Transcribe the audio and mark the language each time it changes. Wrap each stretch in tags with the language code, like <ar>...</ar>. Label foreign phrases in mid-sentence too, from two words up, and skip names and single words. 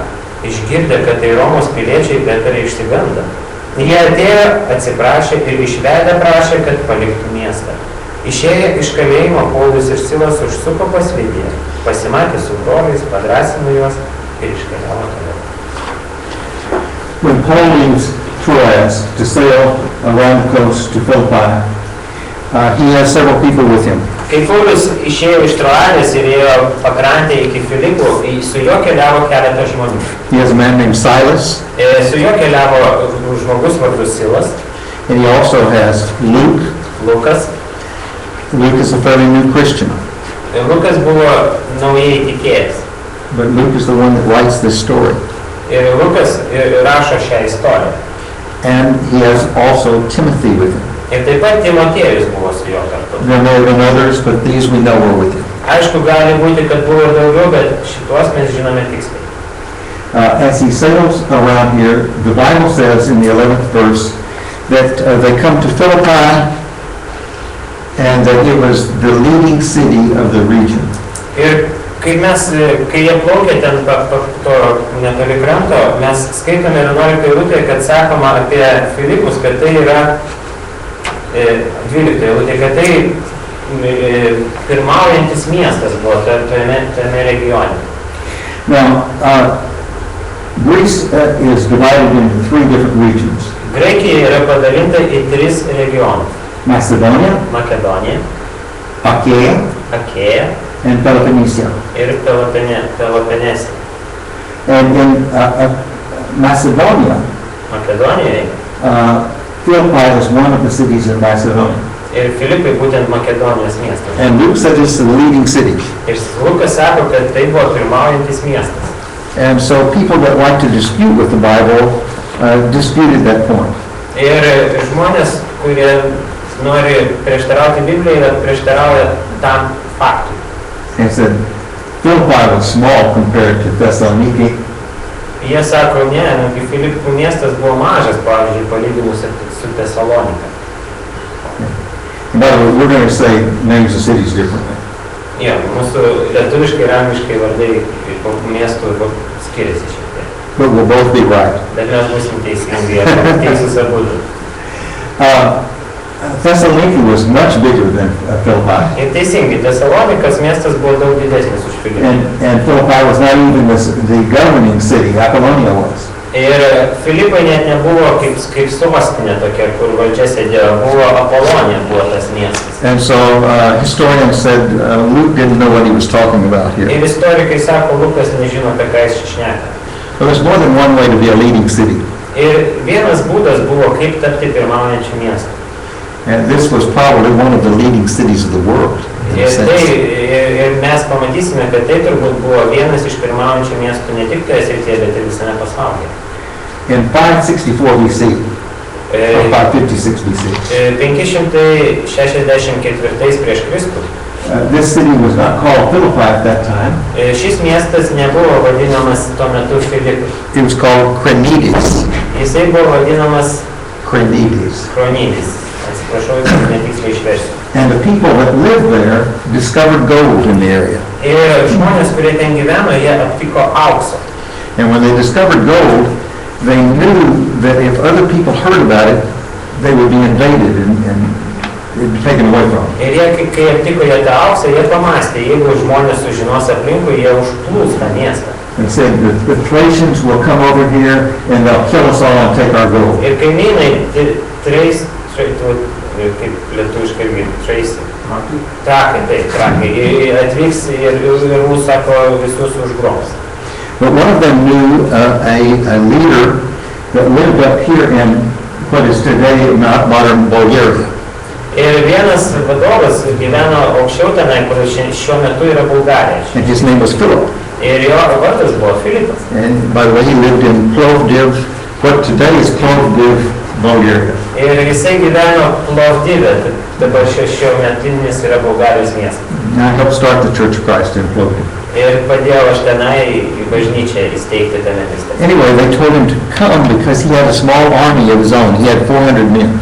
<lt>Išgirdę, kad tai Romos piliečiai, pretoriai išsigando. Jie atėjo, atsiprašė ir išvedę prašė, kad paliktų miestą. Išėję iš kalėjimo, Paulius ir Silas užsuko pas Lidiją, pasimatė su broliais, padrąsino juos ir iškeliavo toliau.</lt> <en>When Paul leaves Troas to sail around the coast to Philippi, he has several people with him.</en> <lt>Kai Paulius išėjo iš Troadės ir ėjo pakrantę iki Filipų, su juo keliavo keletas žmonių.</lt> <en>He has a man named Silas.</en> <lt>Su juo keliavo žmogus vardu Silas.</lt> <en>And he also has Luke.</en> <lt>Lukas.</lt> <en>Luke is a fairly new Christian.</en> <lt>Lukas buvo naujai tikėjęs.</lt> <en>But Luke is the one that writes this story.</en> <lt>Ir Lukas rašo šią istoriją.</lt> <en>And he has also Timothy with him.</en> <lt>Ir taip pat Timotiejus buvo su juo kartu.</lt> <en>There may have been others, but these we know were with him.</en> <lt>Aišku, gali būti, kad buvo ir daugiau, bet šitos mes žinome tiksliai.</lt> <en>As he sails around here, the Bible says in the 11th verse that they come to Philippi and that it was the leading city of the region.</en> <lt>Ir kai jie plaukė ten to netoli kranto, mes skaitome 11 eilutėje, kad sakoma apie Filipus, kad tai yra 12 eilutė, kad tai pirmaujantis miestas buvo tame regione.</lt> <en>Now, Greece is divided into 3 different regions.</en> <lt>Graikija yra padalinta į 3 regionus.</lt> <en>Macedonia,</en> <lt>Makedonija,</lt> <en>Achaia, and Peloponnesia.</en> <lt>Ir Peloponnesija.</lt> <en>And in Macedonia,</en> <lt>Makedonijoje,</lt> <en>Philippi is one of the cities in Macedonia.</en> <lt>Ir Filipai būtent Makedonijos miestas.</lt> <en>And Luke said it's the leading city.</en> <lt>Ir Lukas sako, kad tai buvo pirmaujantis miestas.</lt> <en>And so people that like to dispute with the Bible disputed that point.</en> <lt>Ir žmonės, kurie nori prieštarauti Biblijai, prieštarauja tam faktui.</lt> <en>And said Philippi was small compared to Thessaloniki.</en> <lt>Jie sako, ne, Filipų miestas buvo mažas, pavyzdžiui, palyginus su Tesalonika.</lt> <en>In other words, we're going to say names of cities differently.</en> <lt>Jo, mūsų lietuviškai ir angliškai vardai miestų skiriasi šiek tiek.</lt> <en>But we'll both be right.</en> <lt>Bet mes būsim teisingi, teisus abudu.</lt> <en>Thessaloniki was much bigger than Philippi.</en> <lt>Ir teisingai, Tesalonikas miestas buvo daug didesnis už Filipą.</lt> <en>And Philippi was not even the governing city, Apollonia was.</en> <lt>Ir Filipai net nebuvo kaip sostinė tokia, kur valdžia sėdėjo, buvo Apolonija, buvo tas miestas.</lt> <en>And so historians said Luke didn't know what he was talking about here.</en> <lt>Ir istorikai sako, Lukas nežino, apie ką jis šneka.</lt> <en>But there's more than one way to be a leading city.</en> <lt>Ir vienas būdas buvo, kaip tapti pirmaujančiu miestu.</lt> <en>And this was probably one of the leading cities of the world.</en> <lt>Ir mes pamatysime, kad tai turbūt buvo vienas iš pirmaujančių miestų ne tik toje srityje, bet ir visame pasaulyje.</lt> <en>In 564 BC, or 556 BC,</en> <lt>564 prieš Kristų,</lt> <en>this city was not called Philippi at that time.</en> <lt>šis miestas nebuvo vadinamas tuo metu Filipu.</lt> <en>It was called Crenides.</en> <lt>Jisai buvo vadinamas</lt> <en>Crenides.</en> <lt>Kronidis. Atsiprašau, netiksliai išversiu.</lt> <en>And the people that lived there discovered gold in the area.</en> <lt>Ir žmonės, kurie ten gyveno, jie aptiko auksą.</lt> <en>And when they discovered gold, they knew that if other people heard about it, they would be invaded and it'd be taken away from them.</en> <lt>Ir jie, kai aptiko jie tą auksą, jie pamastė, jeigu žmonės sužinos aplinkui, jie užplūs tą miestą.</lt> <en>They said the Thracians will come over here and they'll kill us all and take our gold.</en> <lt>Ir kaimynai, kaip lietuviškai irgi, trakai, taip, trakai, atvyks ir mūsų, sako, visus užgrobs.</lt> <en>But one of them knew a leader that lived up here in what is today modern Bulgaria.</en> <lt>Ir vienas vadovas gyveno aukščiau tenai, kur šiuo metu yra Bulgarija.</lt> <en>And his name was Philip.</en> <lt>Ir jo vardas buvo Filipas.</lt> <en>And by the way, he lived in Plovdiv, what today is Plovdiv, Bulgaria.</en> <lt>Ir jisai gyveno Plovdive, dabar šio metinis yra Bulgarijos miestas.</lt> <en>And I helped start the Church of Christ in Plovdiv.</en> <lt>Ir padėjau aš tenai bažnyčią įsteigti tame mieste.</lt> <en>Anyway, they told him to come because he had a small army of his own. He had 400 men.</en>